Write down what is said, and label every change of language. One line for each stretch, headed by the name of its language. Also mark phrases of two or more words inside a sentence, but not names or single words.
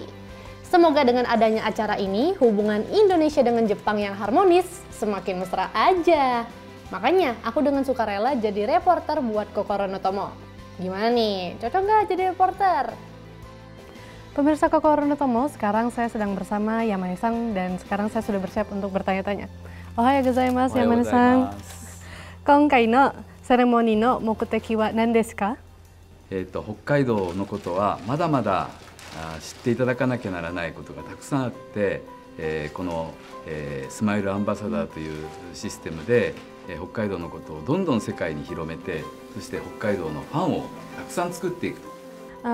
Indonesian: Semoga dengan adanya acara ini, hubungan Indonesia dengan Jepang yang harmonis semakin mesra aja. Makanya aku dengan sukarela jadi reporter buat Kokoro no Tomo. Gimana nih, cocok nggak jadi reporter? Pemirsa Kokoro no Tomo, sekarang saya sedang bersama Yamane-san dan sekarang saya sudah bersiap untuk bertanya-tanya.
Japanese: おはようございます、山根さん. 今回のセレモニーの目的は何ですか？北海道のことはまだまだ知っていただかなきゃならないことがたくさんあって、このスマイルアンバサダーというシステムで北海道のことをどんどん世界に広めて、そして北海道のファンをたくさん作っていくと。